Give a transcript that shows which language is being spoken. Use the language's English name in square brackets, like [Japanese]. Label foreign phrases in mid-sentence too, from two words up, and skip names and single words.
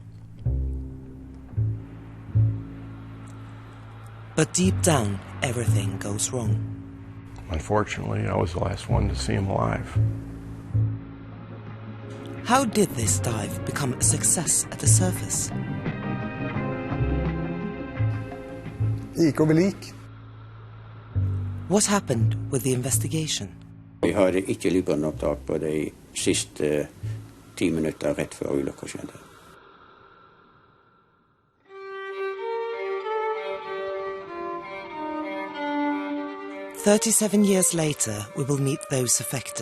[English] But deep down, everything goes wrong. Unfortunately, I was the last one to see him alive. How did this dive become a success at the surface? [Norwegian] Gikk over lik. [English] What happened with the investigation? [Norwegian] Jeg har ikke lydbåndopptak på de siste 10 minutter rett før ulykken skjedde. [English] "37 years later, we will meet those affected.